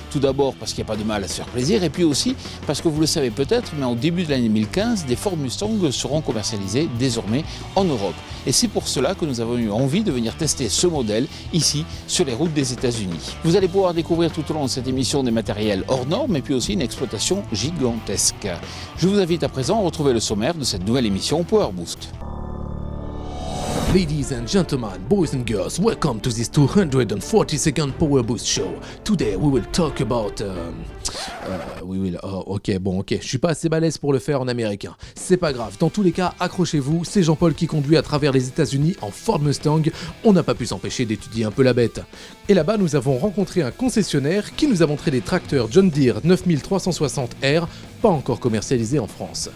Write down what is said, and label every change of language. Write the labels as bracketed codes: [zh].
[fr] Tout d'abord parce qu'il n'y a pas de mal à se faire plaisir, et puis aussi parce que vous le savez peut-être, mais au début de l'année 2015, des Ford Mustang seront commercialisés désormais en Europe. Et c'est pour cela que nous avons eu envie de venir tester ce modèle ici sur les routes des États-Unis. Vous allez pouvoir découvrir tout au long de cette émission des matériels hors normes et puis aussi une exploitation gigantesque. Je vous invite à présent à retrouver le sommaire de cette nouvelle émission Power Boost. [en] Ladies and gentlemen, boys and girls, welcome to this 242nd Power Boost show. Today we will talk about... [fr] ok, je suis pas assez balèze pour le faire en américain. C'est pas grave, dans tous les cas, accrochez-vous, c'est Jean-Paul qui conduit à travers les États-Unis en Ford Mustang. On n'a pas pu s'empêcher d'étudier un peu la bête. Et là-bas, nous avons rencontré un concessionnaire qui nous a montré des tracteurs John Deere 9360R, pas encore commercialisés en France.